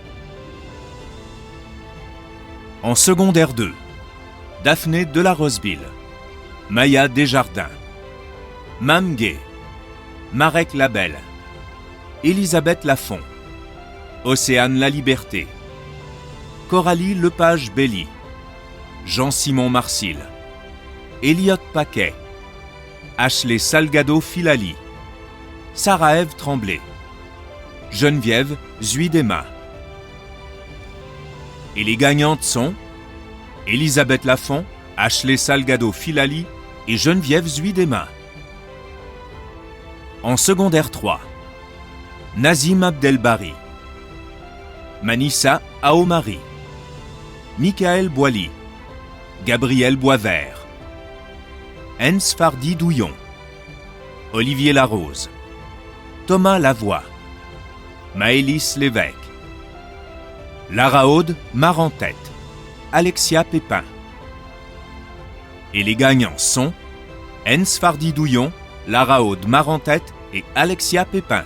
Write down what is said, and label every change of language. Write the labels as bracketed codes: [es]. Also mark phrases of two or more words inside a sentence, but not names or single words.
[fr] En secondaire 2, Daphné Delaroseville, Maya Desjardins, Mam Gay, Marek Labelle, Elisabeth Lafont, Océane Laliberté, Coralie Lepage-Belly, Jean-Simon Marcil, Elliot Paquet, Ashley Salgado-Filali, Sarah-Ève Tremblay, Geneviève Zuidema. Et les gagnantes sont Elisabeth Lafont, Ashley Salgado-Filali et Geneviève Zuidema. En secondaire 3, Nazim Abdelbari, Manissa Aomari, Michael Boily, Gabriel Boisvert, Hens Fardi Douillon, Olivier Larose, Thomas Lavoie, Maëlys Lévesque, Lara Aude Marentête, Alexia Pépin. Et les gagnants sont Hens Fardy-Douillon, Lara Aude Marentête et Alexia Pépin.